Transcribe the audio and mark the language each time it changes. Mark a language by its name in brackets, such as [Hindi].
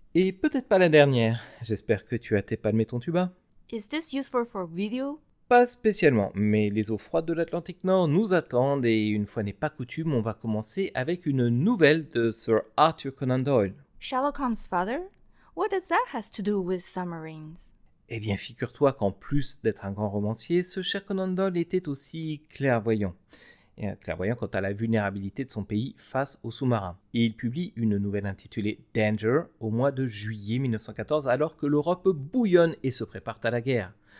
[French] Et peut-être pas la dernière. J'espère que tu as tes palmes et ton tuba. [English] Is this useful for video? [French] Pas spécialement, mais les eaux froides de l'Atlantique Nord nous attendent et une fois n'est pas coutume, on va commencer avec une nouvelle de Sir Arthur Conan Doyle. [English] Sherlock Holmes' father? What does that has to do with submarines? [French] Eh bien, figure-toi qu'en plus d'être un grand romancier, ce cher Conan Doyle était aussi clairvoyant. Clairvoyant quant à la vulnérabilité de son pays face aux sous-marins. Et il publie une nouvelle intitulée Danger au mois de juillet 1914 alors que l'Europe bouillonne et se prépare à la guerre.